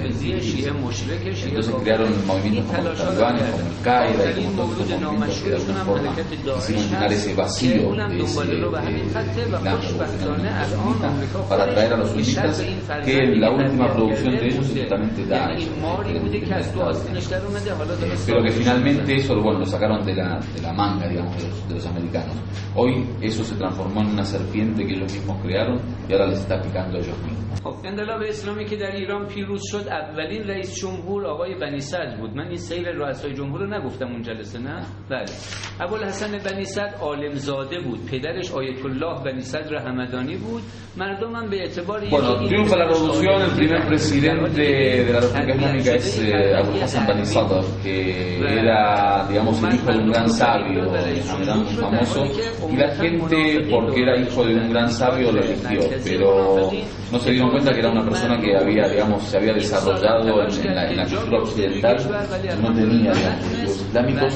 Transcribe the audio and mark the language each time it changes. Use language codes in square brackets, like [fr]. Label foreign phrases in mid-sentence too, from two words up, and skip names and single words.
[es] entonces crearon movimientos como los talibanes, como el Qaeda y como todos estos movimientos que de alguna forma quisieron llenar ese vacío de ese Islam revolucionario para atraer a los sunitas, que la última producción de ellos es justamente Daesh, pero que finalmente eso, bueno, lo sacaron de la manga, digamos, de los americanos. Hoy eso se transformó en una serpiente que ellos mismos crearon y ahora les está picando a ellos mismos. [fa] انقلاب اسلامی که در ایران پیروز شد اولین رئیس جمهور آقای بنی صدر بود. من این سیر رؤسای جمهور رو نگفتم اون جلسه، نه؟ بله. ابوالحسن بنی صدر عالمزاده بود. پدرش آیت الله بنی صدر همدانی بود. مردم هم به اعتبار [es] Bueno, triunfa la revolución, el primer presidente de la República Islámica es Abu'l-Hasan Bani Sadr, que era, digamos, el hijo de un gran sabio, muy famoso, y la gente, porque era hijo de un gran sabio, lo eligió, pero no se dieron cuenta que era una persona que había, digamos, se había desarrollado en la cultura occidental, no tenía, digamos, cultivos islámicos.